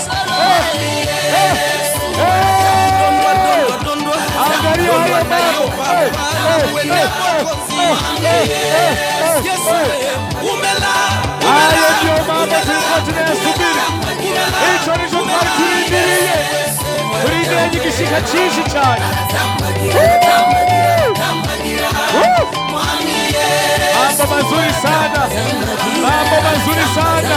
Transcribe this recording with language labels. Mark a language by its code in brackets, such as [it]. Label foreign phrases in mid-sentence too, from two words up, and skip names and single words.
[sw] Angalia hayo mambo. Hayo ndio mambo tulikuwa tunayasubiri. [rn] Hicho ndicho tulindiriye. Tulindiriye igishika cyinshi cyane. [sw] Mambo mazuri sana. Mambo mazuri sana.